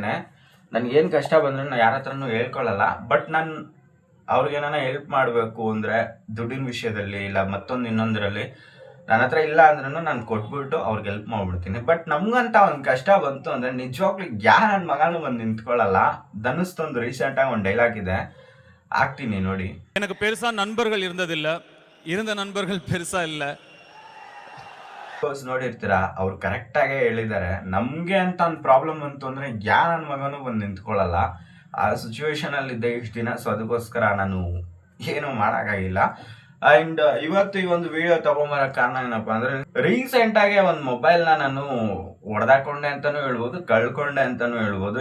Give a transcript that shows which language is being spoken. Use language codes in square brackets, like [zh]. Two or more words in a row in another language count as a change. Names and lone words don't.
[kn] ನನಗೇನು ಕಷ್ಟ ಬಂದ್ರೂ ನಾನು ಯಾರ ಹತ್ರನೂ ಹೇಳ್ಕೊಳ್ಳಲ್ಲ. ಬಟ್ ನಾನು ಅವ್ರಿಗೇನಾನ ಹೆಲ್ಪ್ ಮಾಡಬೇಕು ಅಂದರೆ ದುಡ್ಡಿನ ವಿಷಯದಲ್ಲಿ ಇಲ್ಲ ಮತ್ತೊಂದು ಇನ್ನೊಂದರಲ್ಲಿ ನನ್ನ ಹತ್ರ ಇಲ್ಲ ಅಂದ್ರೂ ನಾನು ಕೊಟ್ಬಿಟ್ಟು ಅವ್ರಿಗೆ ಹೆಲ್ಪ್ ಮಾಡ್ಬಿಡ್ತೀನಿ. ಬಟ್ ನಮ್ಗಂತ ಒಂದು ಕಷ್ಟ ಬಂತು ಅಂದರೆ ನಿಜವಾಗ್ಲೂ ನನ್ನ ಮಗನೂ ಬಂದು ನಿಂತ್ಕೊಳ್ಳಲ್ಲ. ಧನುಸ್ತೊಂದು ರೀಸೆಂಟಾಗಿ ಒಂದು ಡೈಲಾಗ್ ಇದೆ, ಆಗ್ತೀನಿ ನೋಡಿ. [ta] எனக்கு பெருசா நண்பர்கள் இருந்ததில்லை, இருந்த நண்பர்கள் பெருசா இல்லை. [kn] ನೋಡಿರ್ತೀರಾ, ಅವ್ರು ಕರೆಕ್ಟಾಗೇ ಹೇಳಿದ್ದಾರೆ. ನಮಗೆ ಅಂತ ಒಂದು ಪ್ರಾಬ್ಲಮ್ ಬಂತು ಅಂದರೆ ನನ್ನ ಮಗನೂ ಬಂದು ನಿಂತ್ಕೊಳ್ಳಲ್ಲ. ಆ ಸಿಚುವೇಶನಲ್ಲಿ ಇದ್ದೆ ಇಷ್ಟು ದಿನ. ಸೊ ಅದಕ್ಕೋಸ್ಕರ ನಾನು ಏನೂ ಮಾಡೋಕ್ಕಾಗಿಲ್ಲ. ಆ್ಯಂಡ್ ಇವತ್ತು ಈ ಒಂದು ವಿಡಿಯೋ ತೊಗೊಂಬರೋ ಕಾರಣ ಏನಪ್ಪ ಅಂದರೆ, ರೀಸೆಂಟಾಗೆ ಒಂದು ಮೊಬೈಲ್ನ ನಾನು ಹೊಡೆದಾಕೊಂಡೆ ಅಂತಲೂ ಹೇಳ್ಬೋದು, ಕಳ್ಕೊಂಡೆ ಅಂತಲೂ ಹೇಳ್ಬೋದು.